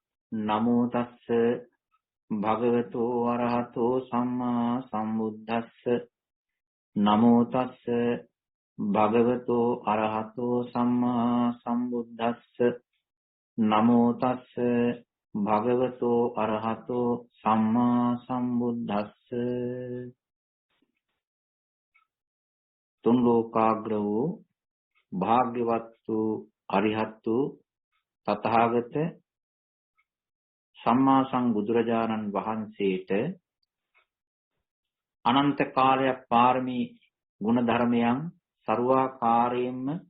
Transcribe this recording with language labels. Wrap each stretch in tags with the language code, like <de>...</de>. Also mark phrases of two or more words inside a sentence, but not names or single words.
<pi>නමෝ තස්ස භගවතෝ අරහතෝ සම්මා සම්බුද්දස්ස නමෝ තස්ස භගවතෝ අරහතෝ සම්මා සම්බුද්දස්ස නමෝ තස්ස භගවතෝ අරහතෝ සම්මා සම්බුද්දස්ස</pi> <si>තුන් ලෝකාග්‍ර වූ භාග්‍යවත් වූ අරිහත් වූ තථාගත සම්මා සම්බුදුරජාණන් වහන්සේට අනන්ත කාලයක් පාරමී ගුණ ධර්මයන් ਸਰවාකාරයෙන්ම</si>